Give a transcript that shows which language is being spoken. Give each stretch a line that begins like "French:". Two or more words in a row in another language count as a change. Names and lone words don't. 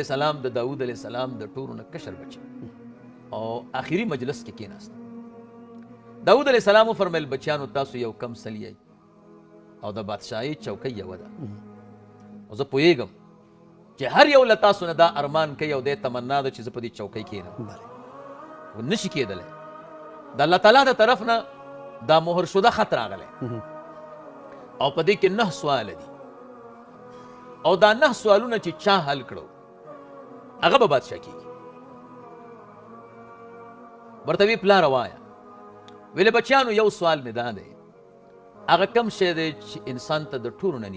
Pashto: السلام د داود
Arabic: علیه السلام
Pashto: د ټولو نه کشر بچی او آخري مجلس کې کېناست داود
Arabic: علیه السلام
Pashto: وفرمیل بچیانو تاسو یو کم سلی او د بادشاهۍ چوکۍ یوه ده او زه پوهېږم چې هر یو له تاسو نه دا ارمان کوي او دی تمنا ده چې زه په دې چوکۍ کښېنم خو نشي کېدلی د الله تعالی د طرف نه دا
Persian: مهر شده
Pashto: خط راغلی او په دې کې 9 سواله دي او دا 9 سوالونه چې چا حل کړو هغه به بادشاه کېږي ورته وی پلاره وایه ویلې بچیانو یو سوال مې دا دی هغه کم شی دی چې انسان ته د ټولو نه